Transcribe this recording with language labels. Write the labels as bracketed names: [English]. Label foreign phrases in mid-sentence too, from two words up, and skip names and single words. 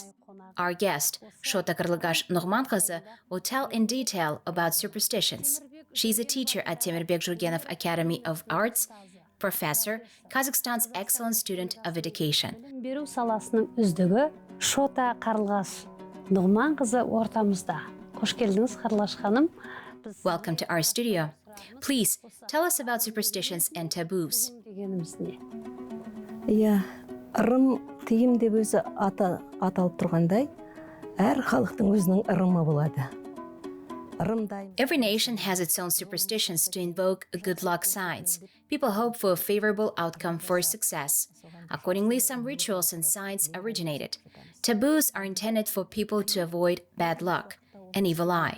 [English] Our guest, Shota Karlygash Nugmankyzy, will tell in detail about superstitions. She's a teacher at Temirbek Zhurgenov Academy of Arts, professor, Kazakhstan's excellent student of education. [Kazakh] Беру саласының үздігі Shota Karlygash Nugmankyzy ортамызда. Қош келдіңіз, Karlygash ханым. [English] Welcome to our studio. Please tell us about superstitions and taboos. [Kazakh] Иә, ырым тыйым деп өзі аталып тұрғандай, әр халықтың өзінің ырымы болады. [English] Every nation has its own superstitions to invoke good luck signs. People hope for a favorable outcome for success. Accordingly, some rituals and signs originated. Taboos are intended for people to avoid bad luck, an evil eye.